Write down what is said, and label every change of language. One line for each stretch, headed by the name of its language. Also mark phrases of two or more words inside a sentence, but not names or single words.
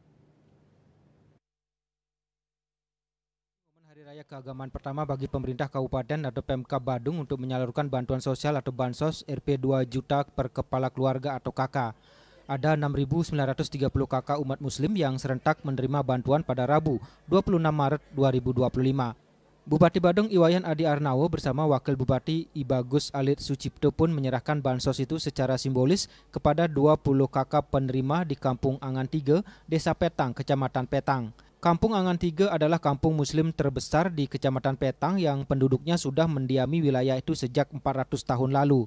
Indonesian: Hari Raya Keagamaan pertama bagi pemerintah Kabupaten atau Pemkab Badung untuk menyalurkan bantuan sosial atau Bansos Rp 2 juta per kepala keluarga atau KK. Ada 6.930 kakak umat muslim yang serentak menerima bantuan pada Rabu 26 Maret 2025. Bupati Badung Iwayan Adi Arnawo bersama Wakil Bupati Ibagus Alit Sucipto pun menyerahkan bansos itu secara simbolis kepada 20 kakak penerima di Kampung Angan 3, Desa Petang, Kecamatan Petang. Kampung Angan 3 adalah kampung muslim terbesar di Kecamatan Petang yang penduduknya sudah mendiami wilayah itu sejak 400 tahun lalu.